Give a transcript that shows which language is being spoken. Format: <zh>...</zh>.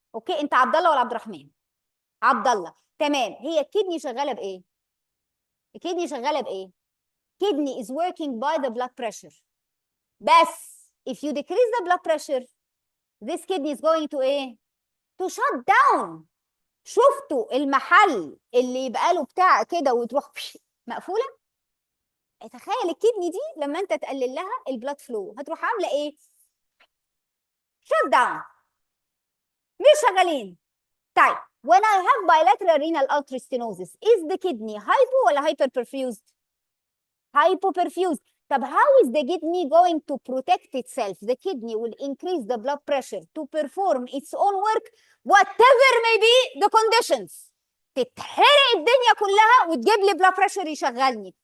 <ar>اوكي، انت عبد الله ولا عبد الرحمن؟ عبد الله. تمام. هي الكدني شغاله بايه؟ الكدني شغاله بايه؟</ar> <en>kidney is working by the blood pressure.</en> <ar>بس</ar> <en>if you decrease the blood pressure this kidney is going to</en> <ar>ايه؟</ar> <en>to shut down.</en> <ar>شفتوا المحل اللي يبقى له بتاع كده وتروح مقفوله؟ تخيل الكدني دي لما انت تقلل لها البلاد فلو هتروح عامله ايه؟ shut down، مش شغالين.</ar> <en>طيب when I have bilateral renal artery stenosis is the kidney hypo ولا hyperperfused؟ hypoperfused. طب how is the kidney going to protect itself? The kidney will increase the blood pressure to perform its own work whatever may be the conditions.</en> <ar>تتحرق الدنيا كلها وتجيب لي blood pressure يشغلني.</ar>